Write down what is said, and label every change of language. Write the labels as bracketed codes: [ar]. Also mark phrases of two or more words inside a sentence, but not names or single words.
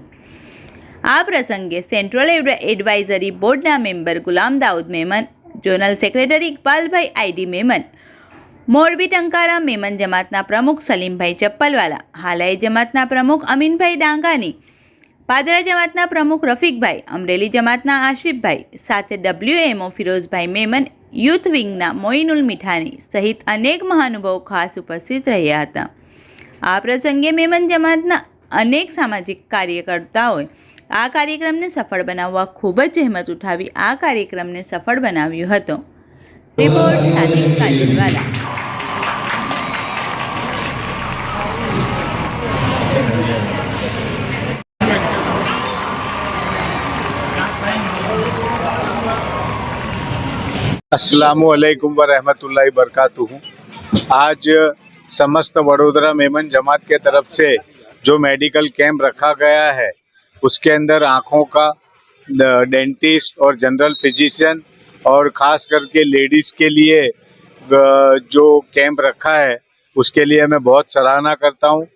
[gu] આ પ્રસંગે સેન્ટ્રલ એડવાઇઝરી બોર્ડના મેમ્બર ગુલામ દાઉદ મેમન, [en] Zonal Secretary [gu] ઇકબાલભાઈ આઈડી મેમન, મોરબી ટંકારા મેમન જમાતના પ્રમુખ સલીમભાઈ ચપ્પલવાલા, હાલાઈ જમાતના પ્રમુખ અમીનભાઈ ડાંગાની, પાદરા જમાતના પ્રમુખ રફીકભાઈ, અમરેલી જમાતના આશિફભાઈ, સાથે WMO ફિરોઝભાઈ મેમન, યુથ વિંગના મોઇનુલ મીઠાની સહિત અનેક મહાનુભાવો ખાસ ઉપસ્થિત રહ્યા હતા। આ પ્રસંગે મેમન જમાતના અનેક સામાજિક કાર્યકર્તાઓએ આ કાર્યક્રમને સફળ બનાવવા ખૂબ જ જહેમત ઉઠાવી આ કાર્યક્રમને સફળ બનાવ્યો હતો। રિપોર્ટ સાદિક કાજલવાલા। [ar] السلام عليكم ورحمة الله وبركاته. [hi] आज समस्त वडोदरा मेमन जमात के तरफ से जो [en] medical camp [hi] रखा गया है, उसके अंदर आँखों का, डेंटिस्ट और [en] general physician [hi] और ख़ास करके लेडीज़ के लिए जो कैंप रखा है उसके लिए मैं बहुत सराहना करता हूँ।